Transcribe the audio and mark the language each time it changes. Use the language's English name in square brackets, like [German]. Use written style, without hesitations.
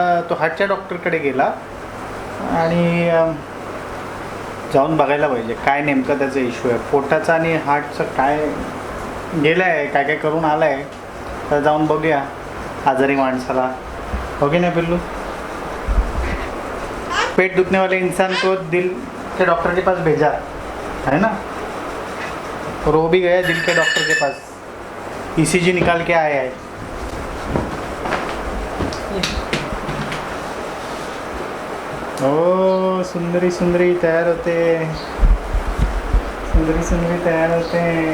[Marathi] तो हार्टच्या डॉक्टरकडे गेला आणि जाऊन बघायला पाहिजे काय नेमकं त्याचा इश्यू आहे. पोटाचं आणि हार्टचं काय गेलं आहे, काय काय करून आलं आहे. तर जाऊन बघूया आजारी माणसाला. हो की नाही पिल्लू. [Hindi] पेट दुखने वाले इंसान को दिल के डॉक्टर के पास भेजा है ना. और वो भी गया दिल के डॉक्टर के पास. ECG निकाल के आया है. [Marathi] ओ सुंदरी सुंदरी तयार होते. सुंदरी तयार होते.